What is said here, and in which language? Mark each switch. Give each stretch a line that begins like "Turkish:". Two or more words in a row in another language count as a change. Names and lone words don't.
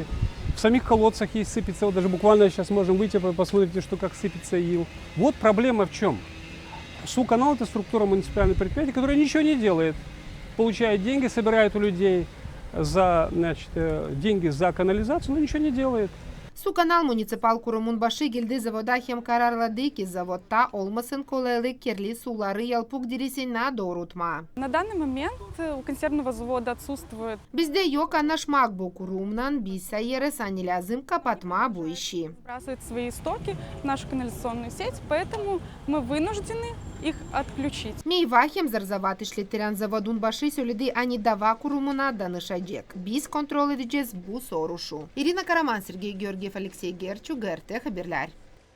Russian: В самих колодцах есть сыпется, вот даже буквально сейчас можем выйти, посмотрите, что как сыпется ил. Вот проблема в чем. Суканал – это структура муниципального предприятия, которая ничего не делает. Получает деньги, собирает у людей деньги за канализацию, но ничего не делает.
Gagauz: Суканал муниципал kurumun başı geldi zavoda hem kararladı ki zavodta olmasın kolaylık kirli suları Yalpuk dirisine doğrultma.
Russian: На данный момент у консервного завода отсутствует.
Gagauz: Bizde yok anlaşmak bu kurumdan biz sayarız hani lazım kapatma bu işi.
Russian: Сбрасывает свои стоки в нашу канализационную сеть, поэтому мы вынуждены их отключить.
Gagauz: Meyva hem zarzavat işlettiren zavodun başı söyledi hani dava kurumuna danışacak. Biz kontrol edeceğiz bu soruşu. Irina Karaman, Sergey Georgiev, Alexey Gerchuk, GRT Haberler.